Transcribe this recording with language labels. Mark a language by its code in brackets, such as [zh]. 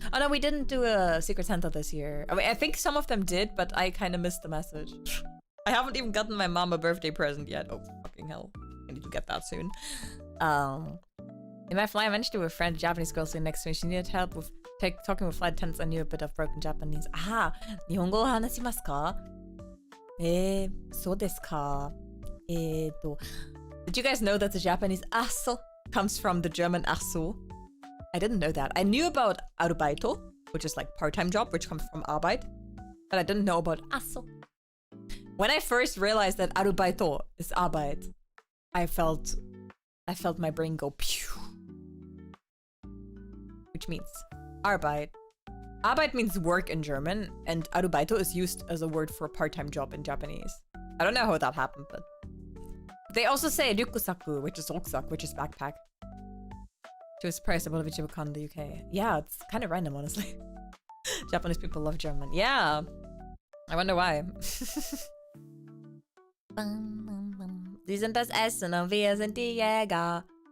[en] Oh no, we didn't do a Secret Santa this year. I mean, I think some of them did, but I kind of missed the message. I haven't even gotten my mom a birthday present yet. Oh, fucking hell. I need to get that soon. In my flight, I managed to with a friend, a Japanese girl sitting next to me. She needed help with talking with flight attendants. I knew a bit of broken Japanese. [ja] Ah, 日本語を話しますか? そうですか. [en] Did you guys know that the Japanese asso comes from the German asso? I didn't know that. I knew about Arubaito, which is like part-time job, which comes from Arbeit. But I didn't know about asso. When I first realized that Arubaito is Arbeit, I felt my brain go pew. Which means Arbeit. Arbeit means work in German, and Arubaito is used as a word for a part-time job in Japanese. I don't know how that happened, but... They also say ryukusaku, which is rucksack, which is backpack. To a surprise about Vichibukon in the UK. Yeah, it's kind of random, honestly. Japanese people love German. Yeah. I wonder why. [de] Sie sind das Essen und wir sind die Jäger.